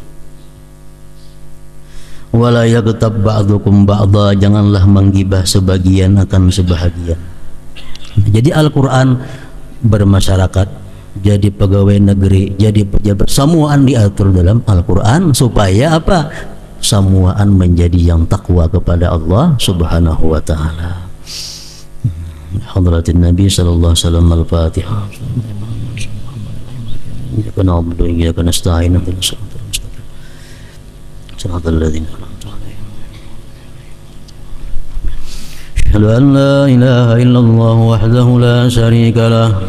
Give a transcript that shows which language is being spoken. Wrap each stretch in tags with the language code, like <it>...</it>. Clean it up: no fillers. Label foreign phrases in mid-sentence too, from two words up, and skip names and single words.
<ar>ولا يغتب بعضكم بعضا,</ar> <id>janganlah menggibah sebagian akan sebahagian. Jadi Al-Quran bermasyarakat, jadi pegawai negeri, jadi pejabat, semuaan diatur dalam Al-Quran supaya apa? Semuaan menjadi yang takwa kepada Allah</id> <ar>سبحانه وتعالى. حضرة النبي صلى الله عليه وسلم. Al-Fatihah. إياك نعبد وإياك نستعين. صراط الذين أنعمت عليهم. أشهد أن لا إله إلا الله وحده لا شريك له.</ar>